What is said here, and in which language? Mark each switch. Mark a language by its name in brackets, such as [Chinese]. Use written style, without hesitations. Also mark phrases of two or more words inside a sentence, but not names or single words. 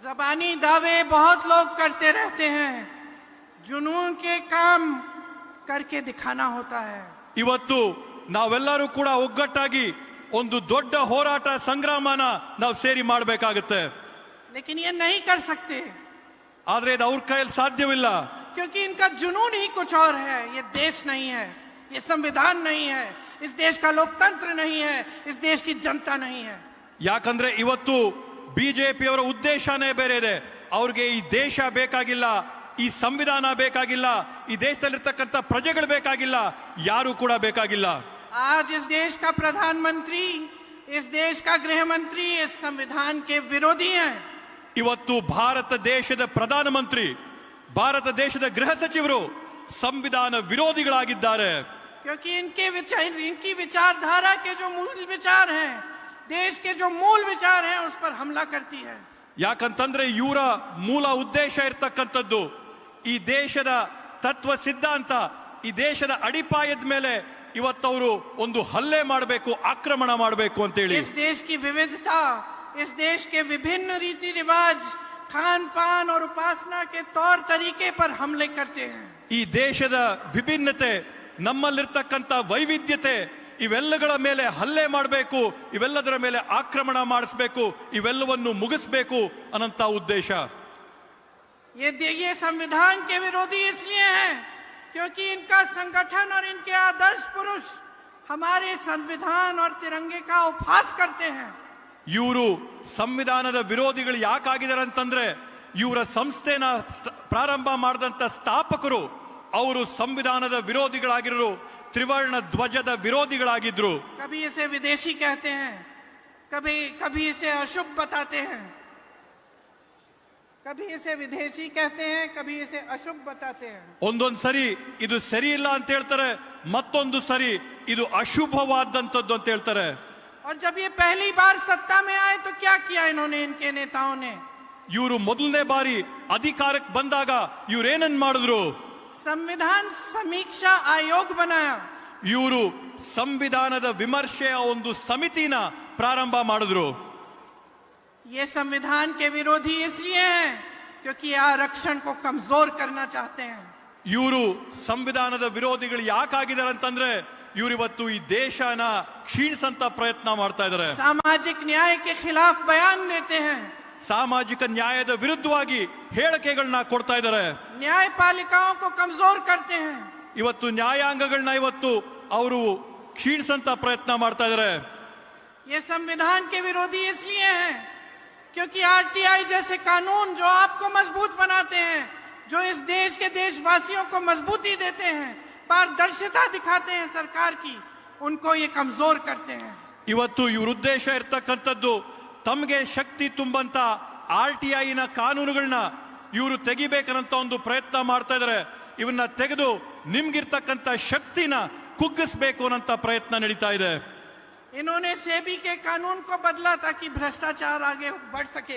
[Hindi] जबानी दावे बहुत लोग करते रहते हैं, जुनून के काम करके दिखाना होता है। [Kannada] ಇವತ್ತು ನಾವೆಲ್ಲರೂ ಕೂಡ ಒಗ್ಗಟ್ಟಾಗಿ ಒಂದು ದೊಡ್ಡ ಹೋರಾಟ ಸಂಗ್ರಾಮನ ನಾವು ಸೇರಿ ಮಾಡಬೇಕಾಗುತ್ತೆ. [Hindi] लेकिन ये नहीं कर सकते, [Kannada] ಆದ್ರೆ ಇದು ಅವ್ರ ಕೈಯಲ್ಲಿ ಸಾಧ್ಯವಿಲ್ಲ. [Hindi] क्योंकि इनका जुनून ही कुछ और है। ये देश नहीं है, ये संविधान नहीं है, इस देश का लोकतंत्र नहीं है, इस देश की जनता नहीं है। [Kannada] ಯಾಕಂದ್ರೆ ಇವತ್ತು ಬಿಜೆಪಿಯವರ ಉದ್ದೇಶನೇ ಬೇರೆ ಇದೆ. ಅವ್ರಿಗೆ ಈ ದೇಶ ಬೇಕಾಗಿಲ್ಲ, ಈ ಸಂವಿಧಾನ ಬೇಕಾಗಿಲ್ಲ, ಈ ದೇಶದಲ್ಲಿರ್ತಕ್ಕಂಥ ಪ್ರಜೆಗಳು ಬೇಕಾಗಿಲ್ಲ, ಯಾರು ಕೂಡ ಬೇಕಾಗಿಲ್ಲ. [Hindi] आज इस देश का प्रधानमंत्री, इस देश का गृह मंत्री इस संविधान के विरोधी हैं। [Kannada] ಇವತ್ತು ಭಾರತ ದೇಶದ ಪ್ರಧಾನಮಂತ್ರಿ, ಭಾರತ ದೇಶದ ಗೃಹ ಸಚಿವರು ಸಂವಿಧಾನ ವಿರೋಧಿಗಳಾಗಿದ್ದಾರೆ. [Hindi] क्योंकि इनकी विचारधारा के जो मूल विचार हैं, देश के जो मूल विचार हैं, उस पर हमला करती है। [Kannada] ಯಾಕಂತಂದ್ರೆ ಇವರ ಮೂಲ ಉದ್ದೇಶ ಇರ್ತಕ್ಕಂಥದ್ದು ಈ ದೇಶದ ತತ್ವ ಸಿದ್ಧಾಂತ, ಈ ದೇಶದ ಅಡಿಪಾಯದ ಮೇಲೆ ಇವತ್ತವರು ಒಂದು ಹಲ್ಲೆ ಮಾಡಬೇಕು, ಆಕ್ರಮಣ ಮಾಡಬೇಕು ಅಂತ ಹೇಳಿ. [Hindi] इस देश की विविधता, इस देश के विभिन्न रीति रिवाज, खान पान और उपासना के तौर तरीके पर हमले करते हैं। [Kannada] ಈ ದೇಶದ ವಿಭಿನ್ನತೆ, ನಮ್ಮಲ್ಲಿರ್ತಕ್ಕಂಥ ವೈವಿಧ್ಯತೆ, ಇವೆಲ್ಲಗಳ ಮೇಲೆ ಹಲ್ಲೆ ಮಾಡಬೇಕು, ಇವೆಲ್ಲದರ ಮೇಲೆ ಆಕ್ರಮಣ ಮಾಡಿಸಬೇಕು, ಇವೆಲ್ಲವನ್ನು ಮುಗಿಸಬೇಕು ಅನ್ನಂತ ಉದ್ದೇಶ. [Hindi] ये संविधान के विरोधी इसलिए हैं क्योंकि इनका संगठन और इनके आदर्श पुरुष हमारे संविधान और तिरंगे का उपहास करते हैं। [Kannada] ಇವರು ಸಂವಿಧಾನದ ವಿರೋಧಿಗಳು ಯಾಕಾಗಿದ್ದಾರೆ ಅಂತಂದ್ರೆ ಇವರ ಸಂಸ್ಥೆನ ಪ್ರಾರಂಭ ಮಾಡಿದಂತ ಸ್ಥಾಪಕರು ಅವರು ಸಂವಿಧಾನದ ವಿರೋಧಿಗಳಾಗಿರೋ, ತ್ರಿವರ್ಣ ಧ್ವಜದ ವಿರೋಧಿಗಳಾಗಿದ್ರು. [Hindi] कभी इसे विदेशी कहते हैं, कभी इसे अशुभ बताते हैं, कभी इसे विदेशी कहते हैं, कभी इसे अशुभ बताते हैं. [Kannada] ಒಂದೊಂದು ಸರಿ ಇದು ಸರಿ ಇಲ್ಲ ಅಂತ ಹೇಳ್ತಾರೆ, ಮತ್ತೊಂದು ಸರಿ ಇದು ಅಶುಭವಾದಂತದ್ದು ಅಂತ ಹೇಳ್ತಾರೆ. [Hindi] और जब ये पहली बार सत्ता में आए तो क्या किया इन्होंने, इनके नेताओं ने? [Kannada] ಇವರು ಮೊದಲನೇ ಬಾರಿ ಅಧಿಕಾರಕ್ಕೆ ಬಂದಾಗ ಇವ್ರೇನನ್ ಮಾಡಿದ್ರು? [Hindi] संविधान समीक्षा आयोग बनाया. [Kannada] ಇವರು ಸಂವಿಧಾನದ ವಿಮರ್ಶೆಯ ಒಂದು ಸಮಿತಿನ ಪ್ರಾರಂಭ ಮಾಡಿದ್ರು. [Hindi] ये संविधान के विरोधी इसलिए हैं क्योंकि आरक्षण को कमजोर करना चाहते हैं. [Kannada] ಇವರು ಸಂವಿಧಾನದ ವಿರೋಧಿಗಳು ಯಾಕಾಗಿದ್ದಾರೆ ಅಂತಂದ್ರೆ ಇವರು ಇವತ್ತು ಈ ದೇಶನ ಕ್ಷೀಣಿಸಂತ ಪ್ರಯತ್ನ ಮಾಡ್ತಾ ಇದ್ದಾರೆ. [Hindi] सामाजिक न्याय के खिलाफ बयान देते हैं, [Kannada] ಸಾಮಾಜಿಕ ನ್ಯಾಯದ ವಿರುದ್ಧವಾಗಿ ಹೇಳಿಕೆಗಳನ್ನ ಕೊಡ್ತಾ ಇದ್ದಾರೆ. [Hindi] न्यायपालिकाओं को कमजोर करते हैं. [Kannada] ಇವತ್ತು ನ್ಯಾಯಾಂಗಗಳನ್ನ ಇವತ್ತು ಅವರು ಕ್ಷೀಣಿಸಂತ ಪ್ರಯತ್ನ ಮಾಡ್ತಾ ಇದ್ದಾರೆ. [Hindi] ये संविधान के विरोधी इसलिए हैं क्योंकि आरटीआई जैसे कानून जो आपको मजबूत बनाते हैं, जो इस देश के देशवासियों को मजबूती देते हैं, पारदर्शिता दिखाते हैं सरकार की, उनको ये कमजोर करते हैं. [Kannada] ಇವತ್ತು ಇವ್ರ ಉದ್ದೇಶ ಇರ್ತಕ್ಕಂಥದ್ದು ತಮಗೆ ಶಕ್ತಿ ತುಂಬಂತ RTI ನ ಕಾನೂನುಗಳನ್ನ ಇವರು ತೆಗಿಬೇಕಂತ ಒಂದು ಪ್ರಯತ್ನ ಮಾಡ್ತಾ ಇದ್ದಾರೆ. ಇವನ್ನ ತೆಗೆದು ನಿಮ್ಗಿರ್ತಕ್ಕಂಥ ಶಕ್ತಿನ ಕುಗ್ಗಿಸಬೇಕು ಅನ್ನೋ ಪ್ರಯತ್ನ ನಡೀತಾ ಇದೆ. [Hindi] इन्होंने सेबी के कानून को बदला ताकि भ्रष्टाचार आगे बढ़ सके.